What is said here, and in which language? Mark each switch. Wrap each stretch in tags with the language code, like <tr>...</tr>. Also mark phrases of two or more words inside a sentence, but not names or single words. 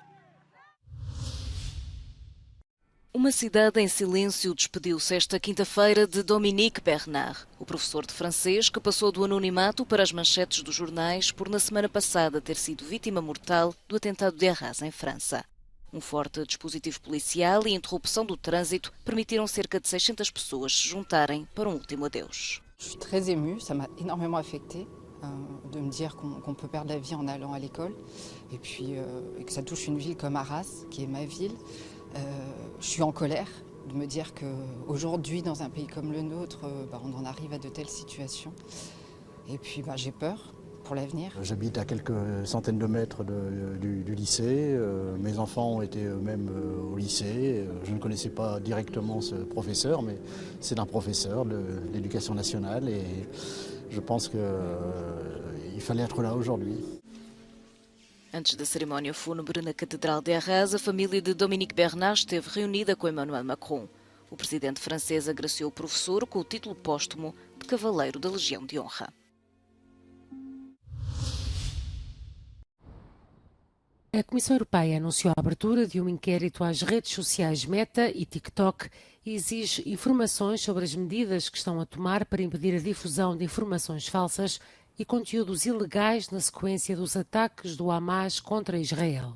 <pt>Uma cidade em silêncio despediu-se esta quinta-feira de Dominique Bernard, o professor de francês que passou do anonimato para as manchetes dos jornais por, na semana passada, ter sido vítima mortal do atentado de Arras, em França. Um forte dispositivo policial e interrupção do trânsito permitiram cerca de 600 pessoas se juntarem para um último adeus.</pt> <fr>Je suis très émue, ça m'a énormément affectée de me dire qu'on peut perdre la vie en allant à l'école et puis que ça touche une ville comme Arras, qui est ma ville. Je suis en colère de me dire qu'aujourd'hui, dans un pays comme le nôtre, on en arrive à de telles situations. Et puis j'ai peur pour l'avenir. J'habite à quelques centaines de mètres du lycée. Mes enfants ont été eux-mêmes au lycée. Je ne connaissais pas directement ce professeur, mais c'est un professeur de l'éducation nationale et je pense qu'il fallait être là aujourd'hui.</fr> <pt>Antes da cerimónia fúnebre na Catedral de Arras, a família de Dominique Bernard esteve reunida com Emmanuel Macron. O presidente francês agraciou o professor com o título póstumo de Cavaleiro da Legião de Honra. A Comissão Europeia anunciou a abertura de um inquérito às redes sociais Meta e TikTok e exige informações sobre as medidas que estão a tomar para impedir a difusão de informações falsas e conteúdos ilegais na sequência dos ataques do Hamas contra Israel.</pt>